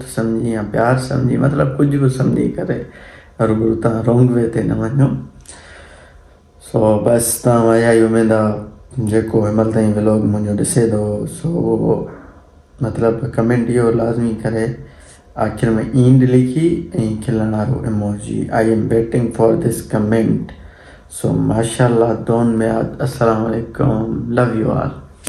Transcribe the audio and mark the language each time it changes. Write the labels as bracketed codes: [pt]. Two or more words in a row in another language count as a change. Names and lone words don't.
[sd] सम्झी या प्यार सम्झी मतिलबु कुझु बि सम्झी करे रूबरू तव्हां [en] wrong way [sd] ते न वञो सो बसि तव्हां इहा ई उमेदु आहे जेको हिनमहिल ताईं व्लॉग मुंहिंजो ॾिसे थो सो मतिलबु कमेंट इहो लाज़मी करे आख़िर में ईंड लिखी ऐं खिलण वारो इमोजी [en] I am waiting for this comment [sd] सो माशाल्लाह दोन में [ar] السلام عليكم [en] love you all